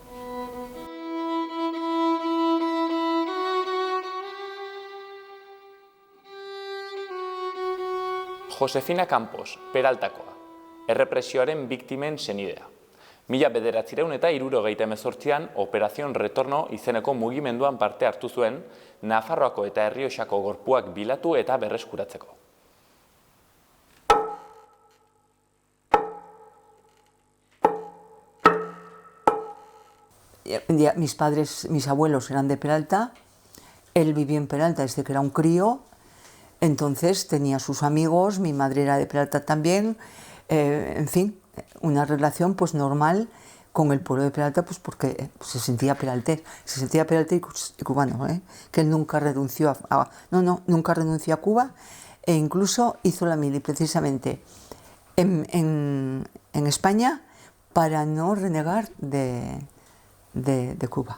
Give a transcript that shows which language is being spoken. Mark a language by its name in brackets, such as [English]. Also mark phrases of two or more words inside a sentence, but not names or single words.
[Basque] Josefina Campos, Peraltakoa, errepresioaren biktimen senidea. 1978an Operación Retorno izeneko mugimenduan parte hartu zuen Nafarroako eta Errioxako gorpuak bilatu eta berreskuratzeko. [Spanish] Mis abuelos eran de Peralta, él vivió en Peralta desde que era un crío. Entonces tenía sus amigos, mi madre era de Peralta también, en fin, una relación pues normal con el pueblo de Peralta, pues porque se sentía peraltés y cubano, que él nunca renunció nunca renunció a Cuba, e incluso hizo la mili precisamente en España para no renegar de Cuba.